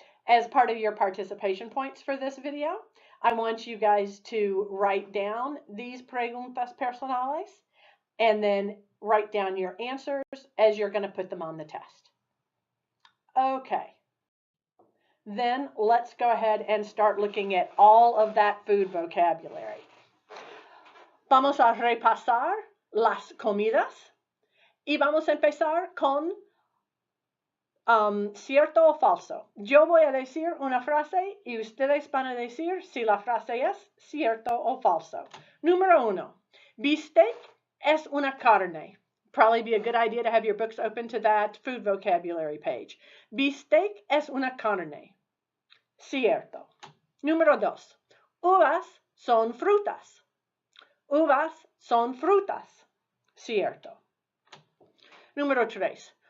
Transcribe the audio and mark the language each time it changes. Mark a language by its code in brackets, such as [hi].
[en] As part of your participation points for this video, I want you guys to write down these [es] preguntas personales [en] and then write down your answers as you're going to put them on the test. Okay. Then let's go ahead and start looking at all of that food vocabulary. [es] Vamos a repasar las comidas y vamos a empezar con cierto o falso. Yo voy a decir una frase y ustedes van a decir si la frase es cierto o falso. Número 1. Bistec es una carne. [en] Probably be a good idea to have your books open to that food vocabulary page. [es] Bistec es una carne. Cierto. Número 2. Uvas son frutas. Uvas son frutas. Cierto. Número 3.